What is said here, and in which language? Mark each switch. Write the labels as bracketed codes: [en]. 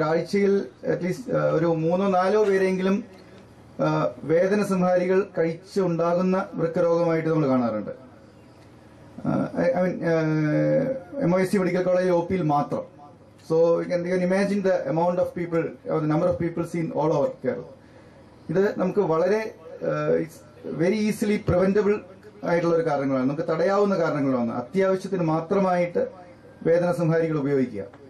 [ml] ഒരാഴ്ചയിൽ അറ്റ്ലീസ്റ്റ് ഒരു 3-4 പേരെങ്കിലും വേദന സംഹാരികൾ കഴിച്ചുണ്ടാകുന്ന വൃക്കരോഗമായിട്ട് നമ്മൾ കാണാറുണ്ട്. I mean MOSC medical college OPയിൽ മാത്രം. [en] So you can imagine the amount of people or the number of people seen all over Kerala. [ml] ഇത് നമുക്ക് വളരെ വെരി ഈസിലി പ്രിവെന്റബിൾ ആയിട്ടുള്ള ഒരു കാരണങ്ങളാണ്, നമുക്ക് തടയാവുന്ന കാരണങ്ങളാണ്. അത്യാവശ്യത്തിന് മാത്രമായിട്ട് വേദന സംഹാരികൾ ഉപയോഗിക്കുക.